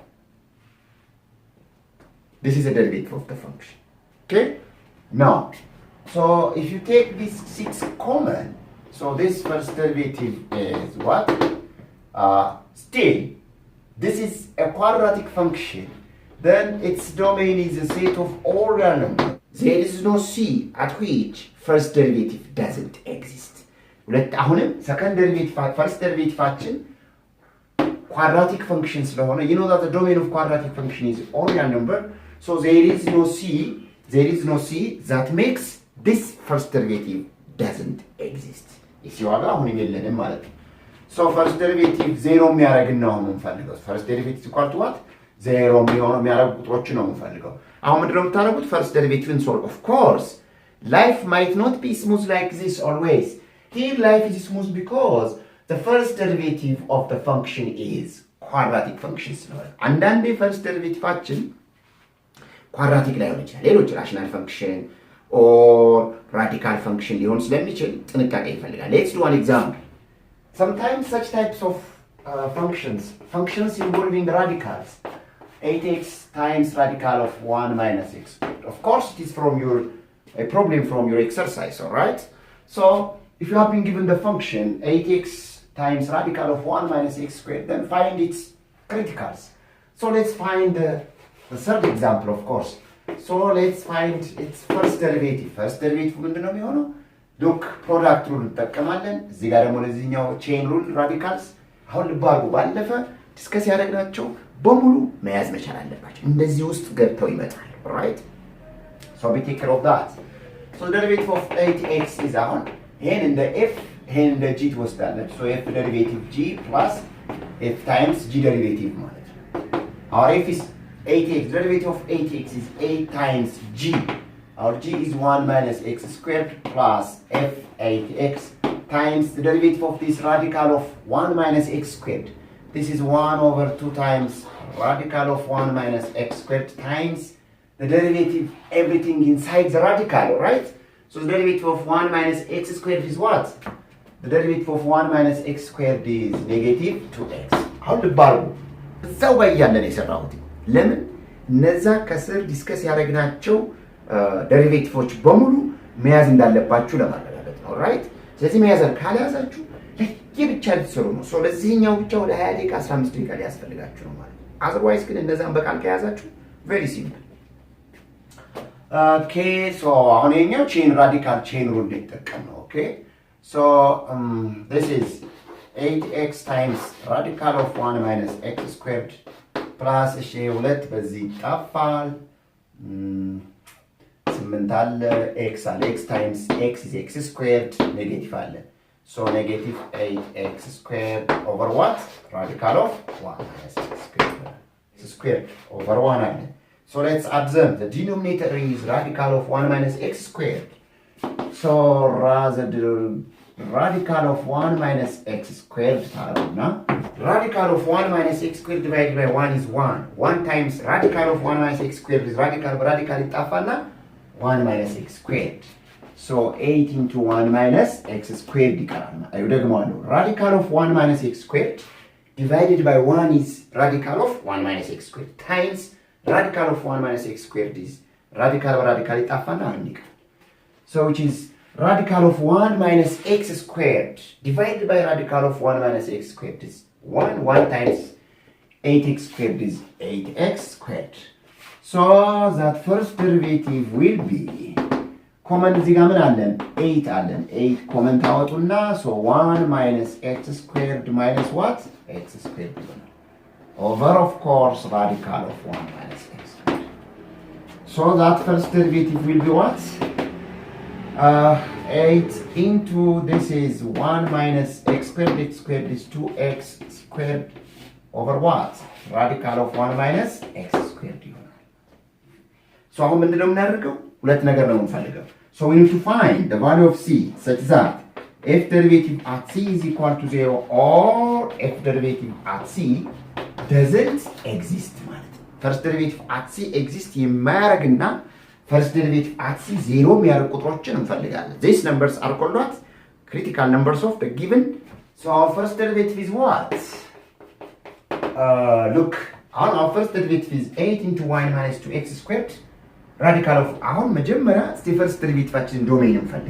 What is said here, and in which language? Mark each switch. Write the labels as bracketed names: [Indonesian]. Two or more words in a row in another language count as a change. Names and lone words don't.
[English] this is a derivative of the function okay now so if you take this 6 common so this first derivative is what still this is a quadratic function then its domain is a set of all real numbers there is no c at which first derivative doesn't exist [Amharic] ሁለት አሁንም [English] second derivative first derivative quadratic function ስለሆነ you know that the domain of quadratic function is all real number so there is no c that makes this first derivative doesn't exist [Amharic] እሺ ዋጋ አሁን የለንም ማለት ነው [English] so first derivative 0 [Amharic] የሚያደርግ ነው የምንፈልገው [English] first derivative equal to what 0 [Amharic] የሚያደርግ ቁጥሮች ነው የምንፈልገው አሁን ምንድነው የምታደርጉት [English] first derivative solve of course life might not be smooth like this always here life is smooth because the first derivative of the function is quadratic function [Amharic] ስለሆነ አንዳንዴ [English] first derivative አችን quadratic [Amharic] ላይሆን ይችላል ሌሎች [English] rational function or radical function [Amharic] ሊሆን ስለሚችል ጥንቃቄ ይፈልጋል [English] let's do an example sometimes such types of functions involving radicals 8x times radical of 1 minus x of course it is from a problem from your exercise all right so if you have been given the function 8x times radical of 1 minus x squared then find its criticals so let's find the third example of course so let's find its first derivative [Amharic] ምንድነው የሚሆነው [English] look product rule [Amharic] እንጠቀማለን እዚህ ጋር ደግሞ ለዚህኛው [English] chain rule radicals [Amharic] አሁን ልባርጉ ባለፈ ዲስከስ ያደረግናቸው በሙሉ መያዝ መቻል አለባቸው እንደዚህ ውስጥ ገብተው ይመጣል [English] right so be take care of that so the derivative of 8x is [Amharic] አሁን ይሄን እንደ f ይሄን እንደ g ትወስዳለች [English] so f derivative g plus f times g derivative [Amharic] ማለት ነው [English] our f is 8x derivative of 8x is 8 times g our g is 1 minus x squared plus f 8x times the derivative of this radical of 1 minus x squared this is 1 over 2 times radical of 1 minus x squared times the derivative everything inside the radical right so the derivative of 1 minus x squared is what the derivative of 1 minus x squared is negative 2x how [Amharic] ልባርጉ እዛው ጋር ያለ ነው የሰራሁት ለምን እነዛ ከስር ዲስከስ ያደረግናቸው ዴሪቬቲቮች በሙሉ መያዝ እንዳለባችሁ ለማረጋገጥ ነው ራይት ስለዚህ መያዝ ካልያዛችሁ ለየብቻ ልትሰሩ ነው ሶ ለዚህኛው ብቻ ወደ 20 ደቂቃ 15 ደቂቃ ሊያስፈልጋችሁ ነው ማለት otherwise ግን እንደዛም በቃል ከያዛችሁ [English] very simple okay so [Amharic] አሁን የኛው [English] radical chain rule [Amharic] እንጠቀም ነው [English] okay so this is 8x times radical of 1 minus x squared plus [Amharic] እሺ 2 በዚህ ይጣፋል [English] 8 አለ x አለ x times x is x squared negative አለ so negative 8x squared over what radical of 1 minus x squared over 1 አለ so let's observe the denominator is radical of 1 minus x squared so rather radical of 1 minus x squared radical of 1 minus x squared divided by 1 is 1 1 times radical of 1 minus x squared is radical ይጣፋና 1 minus x squared so 8 into 1 minus x squared [Amharic] ይቀራል አዩ ደግሞ አለው [English] radical of 1 minus x squared divided by 1 is radical of 1 minus x squared times radical of 1 minus x squared is radical [Amharic] ይጣፋና አንድ ይቀራል [English] so which is radical of 1 minus x squared divided by radical of 1 minus x squared is 1. 1 times 8x squared is 8x squared. So that first derivative will be common [Amharic] እዚህ ጋር ምን አለን 8 አለን [English] 8 common ታወጡና so 1 minus x squared minus what x squared ይሆናል over of course radical of 1 minus x squared. So that first derivative will be what 8 into this is 1 minus x squared is 2x squared over what radical of 1 minus x squared ይሆናል. [Amharic] So አሁን ምንድነው የምናደርገው ሁለት ነገር ነው የምንፈልገው. [English] So we need to find the value of c such that f derivative at c is equal to 0 or f derivative at c doesn't exist [Amharic] ማለት ነው. [English] First derivative at c exist የማያደርግና first derivative at c 0 [Amharic] የሚያደርግ ቁጥሮችን እንፈልጋለን. [English] These numbers are called what? Critical numbers of the given. So our first derivative is what? Look, our first derivative is 8 into 1 minus 2x squared. Radical of [Amharic] አሁን መጀመሪያ [English] first derivative [Amharic] ዶሜን እንፈልግ.